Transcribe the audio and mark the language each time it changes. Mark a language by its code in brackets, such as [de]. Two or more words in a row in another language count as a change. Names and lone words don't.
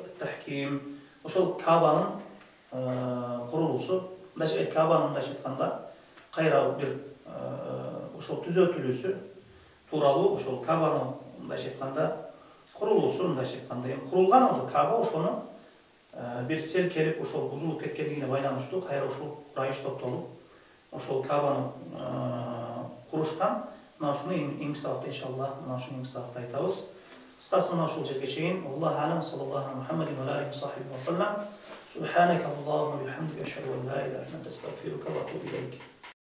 [ky] тахким, ошол Кабанын курулуусу, мындай Кабанын мындайча айтканда кайра бир ошол түзөтүлүүсү тууралуу, ошол Кабанын мындайча айтканда курулуусу, мындайча айтканда эми курулган ошол Каба, ошону бир сел келип ошол бузулуп кеткендигине байланыштуу кайра ушул райыш топтолуп ошол Кабаны курушкан. Мына ушуну эми сабакта иншаллах мына ушуну сабакта айтабыз. Кыскасы мына ушул жерге чейин. [ar] الله أعلم، صلى الله محمد وعليه وسلم. سبحانك اللهم وبحمدك، أشهد أن لا إله إلا أنت، أستغفرك وأتوب إليك.